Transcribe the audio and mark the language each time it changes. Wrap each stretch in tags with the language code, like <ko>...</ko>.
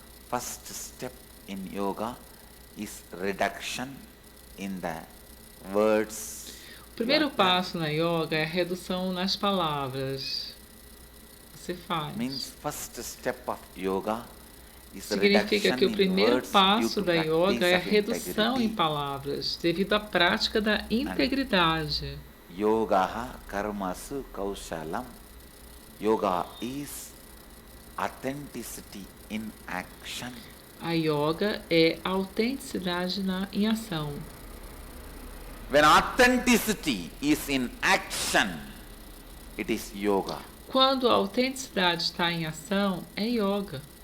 <en>First step in yoga is reduction in the words.</en> <pt>O primeiro passo na yoga é a redução nas palavras. Você faz.</pt> <en>Means first step of yoga is</en> <pt>Significa que o primeiro passo da yoga é a redução em palavras, devido à prática da integridade.</pt> <sa>Yoga karmasu kaushalam.</sa> <en>Yoga is authenticity in action.</en> <pt>A yoga é autenticidade em ação.</pt> <en>When authenticity is in action, it is yoga.</en> <pt>Quando a autenticidade está em ação, é yoga.</pt>